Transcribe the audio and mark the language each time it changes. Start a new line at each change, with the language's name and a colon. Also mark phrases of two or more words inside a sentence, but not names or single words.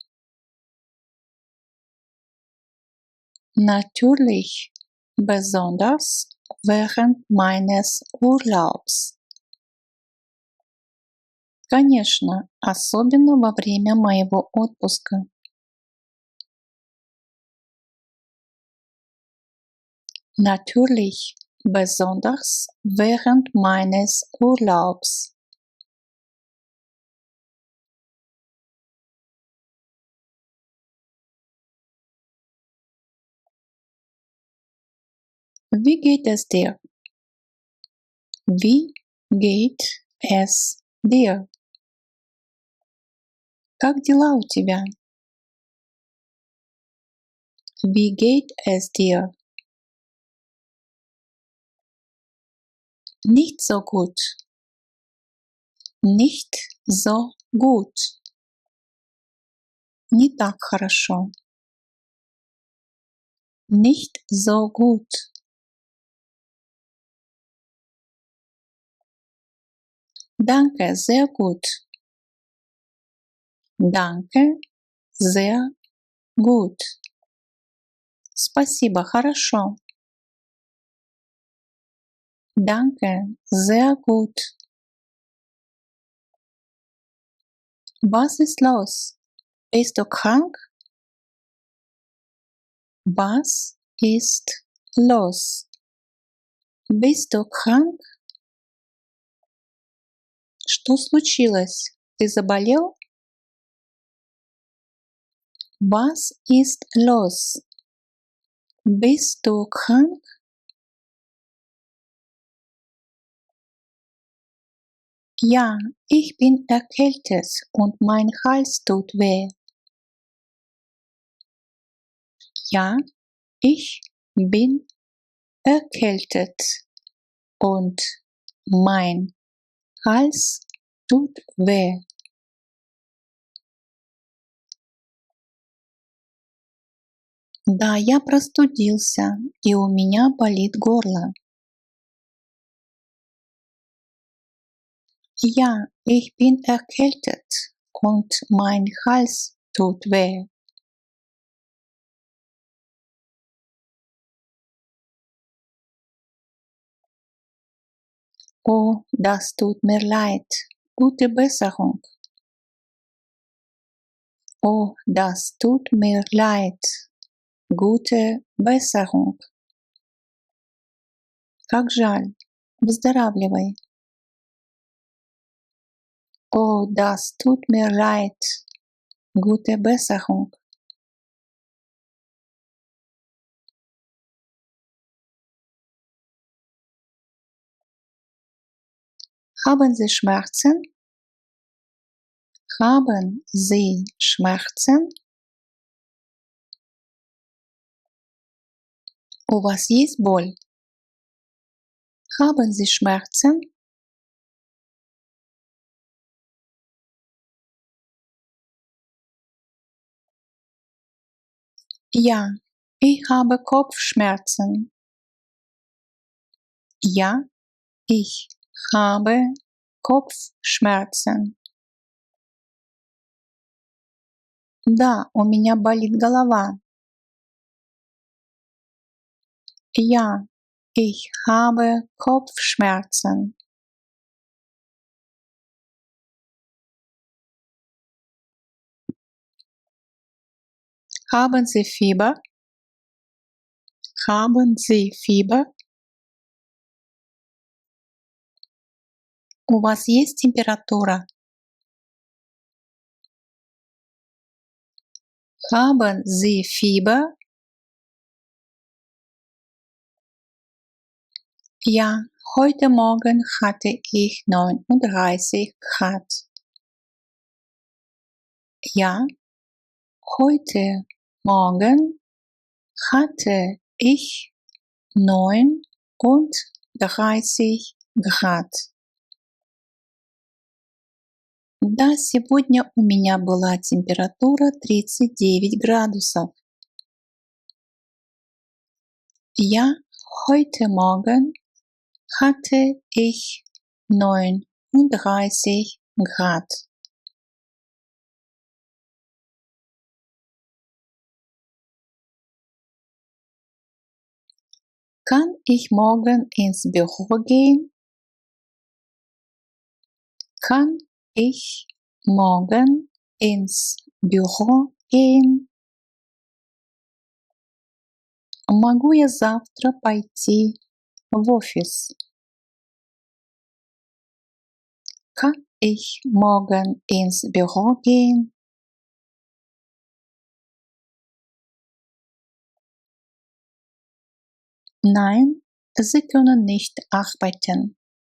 German: Natürlich, besonders während meines Urlaubs.
Russian: Конечно, особенно во время моего отпуска.
German: Natürlich, besonders während meines Urlaubs. Wie geht es dir? Wie geht es dir?
Russian: Как дела у тебя?
German: Wie geht es dir? Nicht so gut. Nicht so gut.
Russian: Не так хорошо.
German: Nicht so gut. Danke, sehr gut. Danke, sehr gut.
Russian: Спасибо, хорошо.
German: Danke, sehr gut. Was ist los? Bist du krank? Was ist los? Bist du krank?
Russian: Что случилось? Ты заболел?
German: Was ist los? Bist du krank? Ja, ich bin erkältet und mein Hals tut weh. Ja, ich bin erkältet und mein Hals tut weh.
Russian: Да, я простудился, и у меня болит горло.
German: Ja, ich bin erkältet und mein Hals tut weh. Oh, das tut mir leid. Gute Besserung. Oh, das tut mir leid. Gute Besserung.
Russian: Как жаль. Выздоравливай.
German: Oh, das tut mir leid. Gute Besserung. Haben Sie Schmerzen? Haben Sie Schmerzen?
Russian: У вас есть боль?
German: Haben Sie Schmerzen? Ja, ich habe Kopfschmerzen. Ja, ich habe Kopfschmerzen.
Russian: Да, у меня болит голова.
German: Ja, ich habe Kopfschmerzen. Haben Sie Fieber? Haben Sie Fieber?
Russian: У вас есть температура?
German: Haben Sie Fieber? Ja, heute Morgen hatte ich 39 Grad. Ja, heute Morgen hatte ich 39 Grad.
Russian: Да, сегодня у меня была температура 39 градусов.
German: Ja, heute Morgen hatte ich 39 Grad. Kann ich morgen ins Büro gehen? Kann ich morgen ins Büro gehen?
Russian: Могу я завтра пойти в офис?
German: Kann ich morgen ins Büro gehen? Nein, Sie können nicht arbeiten.